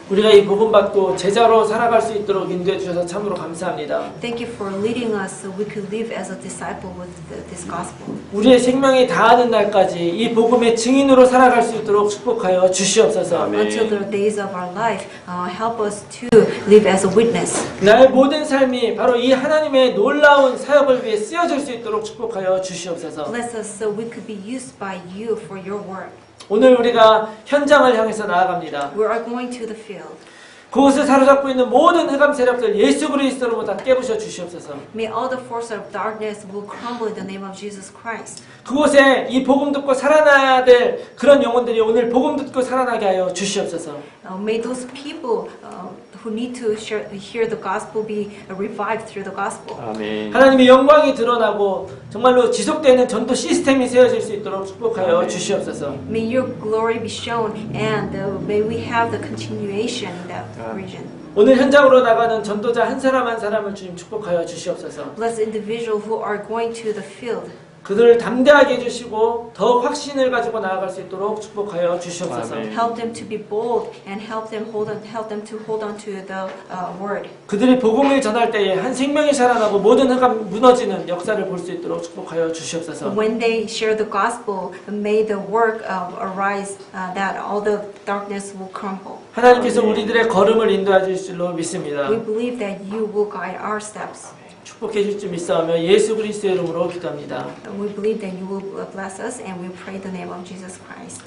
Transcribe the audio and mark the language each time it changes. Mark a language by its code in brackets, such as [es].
[ko] 우리가 이 복음 받고 제자로 살아갈 수 있도록 인도해 주셔서 참으로 감사합니다. [en] Thank you for leading us so we could live as a disciple with this gospel. [ko] 우리의 생명이 다하는 날까지 이 복음의 증인으로 살아갈 수 있도록 축복하여 주시옵소서. [en] Until the days of our life, help us to live as a witness. [ko] 나의 모든 삶이 바로 이 하나님의 놀라운 사역을 위해 쓰여질 수 있도록 축복하여 주시옵소서. [en] Bless us so we could be used by you for your work. [ko] 오늘 우리가 현장을 향해서 나아갑니다. [en] We are going to the field. [ko] 그곳을 사로잡고 있는 모든 흑암 세력들 예수 그리스도로부터 깨부셔 주시옵소서. [en] May all the forces of darkness will crumble in the name of Jesus Christ. [ko] 그곳에 이 복음 듣고 살아나야 될 그런 영혼들이 오늘 복음 듣고 살아나게 하여 주시옵소서. [en] May those people who need to hear the gospel be revived through the gospel. [ko] 아멘. 하나님의 영광이 드러나고 정말로 지속되는 전도 시스템이 세워질 수 있도록 축복하여 주시옵소서. [en] May your glory be shown and may we have the continuation in that region. [ko] 오늘 현장으로 나가는 전도자 한 사람 한 사람을 주님 축복하여 주시옵소서. [en] Bless individuals who are going to the field. [ko] 그들을 담대하게 해주시고 더 확신을 가지고 나아갈 수 있도록 축복하여 주시옵소서. 아멘. [en] Help them to be bold and help them to hold on to the word. [ko] 그들이 복음을 전할 때에 한 생명이 살아나고 모든 흑암 무너지는 역사를 볼 수 있도록 축복하여 주시옵소서. [en] When they share the gospel, may the work arise that all the darkness will crumble. [ko] 하나님께서 우리들의 걸음을 인도해 주실 줄로 믿습니다. [en] We believe that you will guide our steps. [ko] 축복해 주실 줄 믿사오며 예수 그리스도의 이름으로 기도합니다. [en] We believe that you will bless us and we pray in the name of Jesus Christ.